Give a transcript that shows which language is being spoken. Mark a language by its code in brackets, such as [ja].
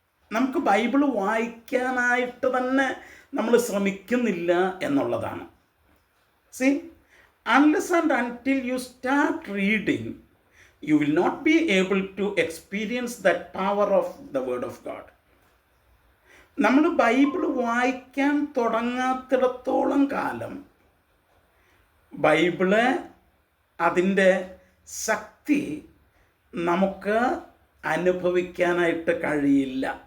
[ml] നമുക്ക് ബൈബിൾ വായിക്കാനായിട്ട് തന്നെ നമ്മൾ ശ്രമിക്കുന്നില്ല എന്നുള്ളതാണ്. [en] See, unless and until you start reading, you will not be able to experience that power of the word of God. [ml] നമ്മൾ Bible വായിക്കാൻ തുടങ്ങാത്തിടത്തോളം കാലം ബൈബിള് അതിൻ്റെ ശക്തി നമുക്ക് അനുഭവിക്കാനായിട്ട് കഴിയില്ല.